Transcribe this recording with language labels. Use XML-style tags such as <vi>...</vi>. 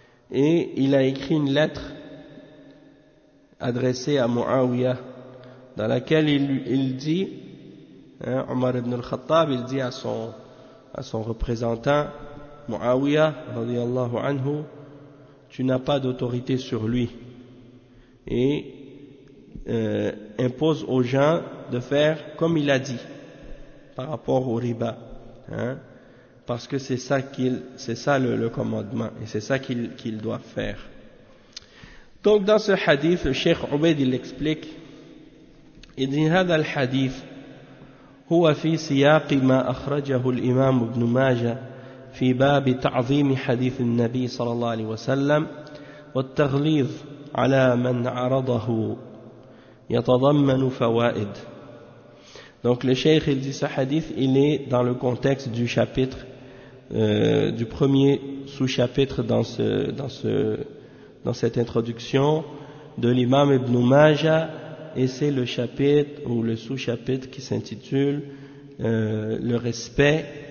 <fr>Et il a écrit une lettre adressée à Muawiyah, dans laquelle il dit, Omar ibn al-Khattab, il dit à son représentant, Muawiyah, radiallahu anhu, tu n'as pas d'autorité sur lui. Et impose aux gens de faire comme il a dit par rapport au riba, hein, parce que c'est ça qu'il, c'est ça le commandement et c'est ça qu'il doit faire. Donc dans ce hadith, le Cheikh Ubaid il explique, il dit</fr> <ar>هذا الحديث هو في سياق ما أخرجه الإمام ابن ماجة في باب تعظيم حديث النبي صلى الله عليه وسلم والتغليظ على من عرضه يتضمن فوائد.</ar> <fr>Donc le Cheikh il dit ce hadith il est dans le contexte du chapitre du premier sous-chapitre dans cette introduction de l'imam Ibn Majah, et c'est le chapitre ou le sous-chapitre qui s'intitule le respect,</fr>